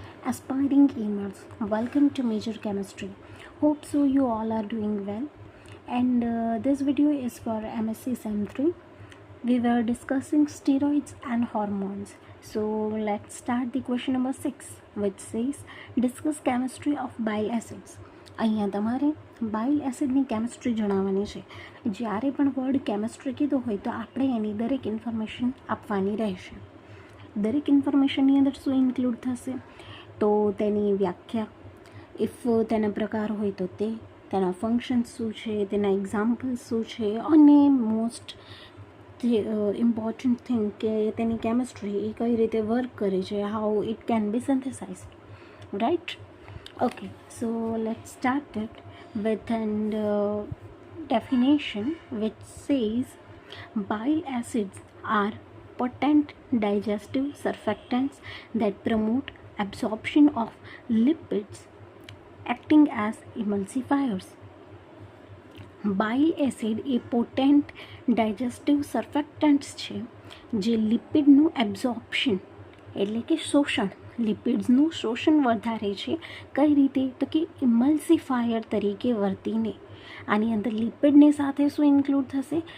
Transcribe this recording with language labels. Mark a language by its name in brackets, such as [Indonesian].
[English] Aspiring gamers, welcome to Major Chemistry. Hope so you all are doing well. And this video is for MSc Sem 3. We were discussing steroids and hormones. So let's start the question number 6, which says discuss chemistry of bile acids. [Gujarati] અહીંયા તમારે બાઇલ એસિડની chemistry જણાવવાની છે. જ્યારે પણ word chemistry કીધો હોય તો આપણે એની દરેક ઇન્ફોર્મેશન આપવાની રહેશે. દરેક ઇન્ફોર્મેશનની અંદર શું ઇન્ક્લુડ થશે? તો તેની વ્યાખ્યા, ઇફ તેના પ્રકાર હોય તો તેના ફંક્શન્સ શું છે, તેના એક્ઝામ્પલ્સ શું છે, અને [English] most important thing [Gujarati] કે તેની કેમિસ્ટ્રી એ કઈ રીતે વર્ક કરે છે, [English] how it can be synthesized, [Gujarati] right? [English] Okay, so let's start it with an definition which says bile acids are potent digestive surfactants that promote absorption of lipids acting as emulsifiers. [Gujarati] બાઇલ acid A potent digestive surfactants છે જે લિપિડનું absorption એટલે કે શોષણ, લિપિડ્સનું શોષણ વધારે છે. કઈ રીતે? તો કે ઇમલ્સિફાયર તરીકે વર્તીને. આની અંદર લિપિડની સાથે શું ઇન્ક્લુડ થશે?